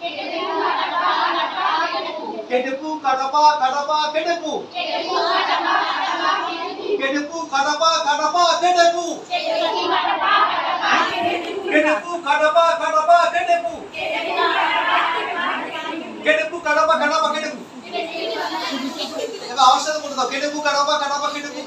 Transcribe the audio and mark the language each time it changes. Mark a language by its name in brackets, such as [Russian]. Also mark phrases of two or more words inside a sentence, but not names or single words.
[Bangla] কেটেপু কাটাপা কাটাপা কেটেপু কেটেপু কাটাপা কাটাপা কেটেপু কেটেপু কাটাপা কাটাপা কেটেপু কেটেপু কাটাপা কাটাপা কেটেপু কেটেপু কাটাপা কাটাপা কেটেপু এবার আমার সাথে বলে দাও কেটেপু কাটাপা কাটাপা কেটেপু